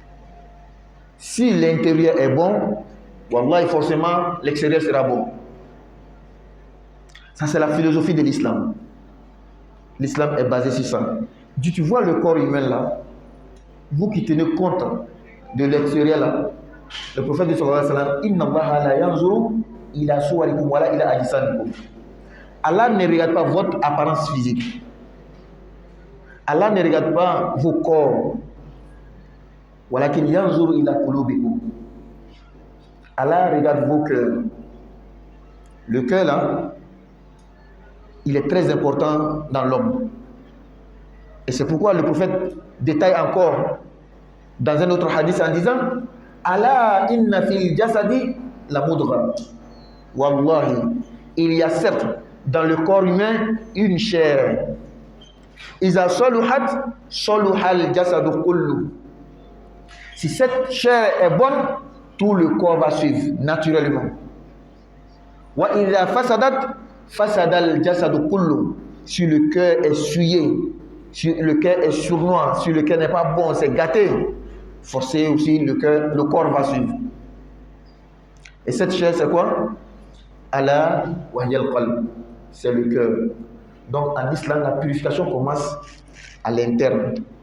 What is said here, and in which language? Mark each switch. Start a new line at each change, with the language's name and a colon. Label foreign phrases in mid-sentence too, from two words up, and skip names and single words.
French: Si l'intérieur est bon, wallahi forcément l'extérieur sera bon. Ça, c'est la philosophie de l'islam. L'islam est basé sur ça. Tu vois le corps humain là, vous qui tenez compte de l'extérieur là, le prophète de
Arabic: صلى الله عليه وسلم, إن الله لا ينظر إلى صوركم ولا إلى أجسامكم.
French: Allah ne regarde pas votre apparence physique. Allah ne regarde pas vos corps.
Arabic: ولكن ينظر إلى قلوبكم.
French: Allah regarde vos cœurs. Le cœur là, il est très important dans l'homme. Et c'est pourquoi le prophète détaille encore dans un autre hadith en disant
Arabic: ألا إن في الجسد لا مضغة.
French: Wallahi, il y a certes dans le corps humain une chair.
Arabic: إذا صلحت صلح الجسد كله.
French: Si cette chair est bonne, tout le corps va suivre naturellement.
Arabic: وإذا فسدت فسد الجسد كله.
French: Si le cœur est souillé, si le cœur est sournois, si le cœur n'est pas bon, c'est gâté, forcé aussi le corps va suivre. Et cette chair c'est quoi?
Arabic: ألا وهي القلب,
French: c'est le cœur. Donc en islam, la purification commence à l'interne.